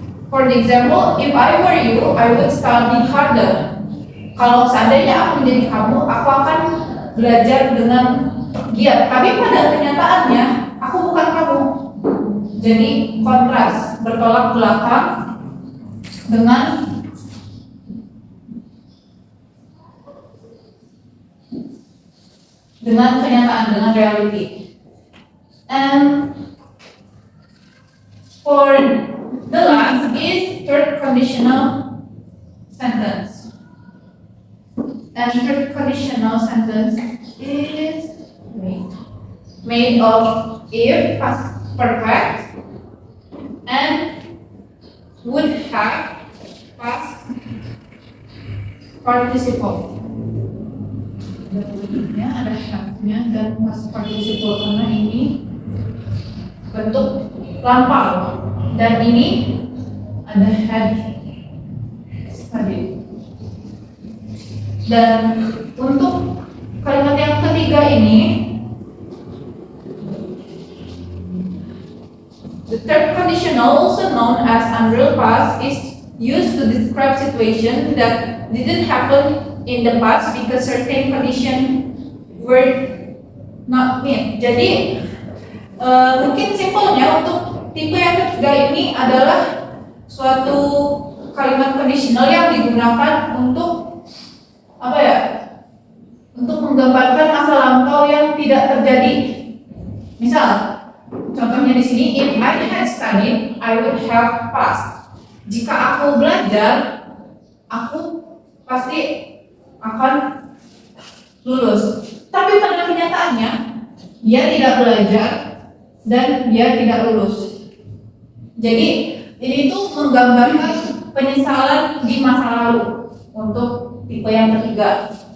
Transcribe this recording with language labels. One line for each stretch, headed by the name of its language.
English: For the example, if I were you, I would study harder.
Indonesian: Kalau seandainya aku menjadi kamu, aku akan belajar dengan giat. Tapi pada kenyataannya, aku bukan kamu. Jadi kontras, bertolak belakang dengan kenyataan, dengan reality.
English: And for the last is third conditional sentence. And third conditional sentence is made of if past perfect and would have past participle.
Indonesian: Ada would-nya, ada have-nya, dan past participle karena ini bentuk lampau. Dan ini ada had studied. Dan untuk kalimat yang ketiga ini,
English: the third conditional, also known as unreal past, is used to describe situation that didn't happen in the past because certain condition were not met.
Indonesian: Jadi mungkin simpelnya untuk tipe yang ketiga ini adalah suatu kalimat conditional yang digunakan untuk apa ya? Untuk menggambarkan masa lampau yang tidak terjadi. Misal, contohnya di sini,
English: if I had studied, I would have passed.
Indonesian: Jika aku belajar, aku pasti akan lulus. Tapi pada kenyataannya, dia tidak belajar dan dia tidak lulus. Jadi ini tuh menggambarkan penyesalan di masa lalu untuk tipe yang ketiga.